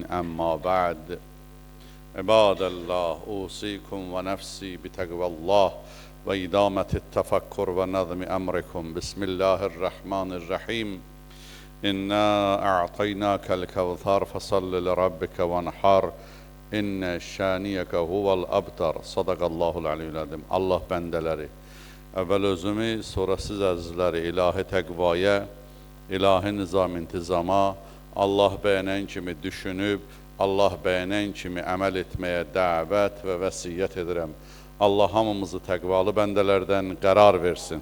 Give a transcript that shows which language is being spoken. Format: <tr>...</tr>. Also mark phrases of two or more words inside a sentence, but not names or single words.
<ar>أما بعد، عباد الله، أوصيكم ونفسي بتقوى الله وإدامة التفكر ونظم أمركم. بسم الله الرحمن الرحيم. إنا أعطيناك الكوثر فصل لربك وانحر إن شانئك هو الأبتر. صدق الله العلي العظيم.</ar> <az>Allah bəndələri, əvvəl özümü, sonra siz əzizləri ilahi təqvaya, ilahi nizam-intizama, Allah bəyənən kimi düşünüb, Allah bəyənən kimi əməl etməyə dəvət və vəsiyyət edirəm. Allah hamımızı təqvalı bəndələrdən qərar versin.</az>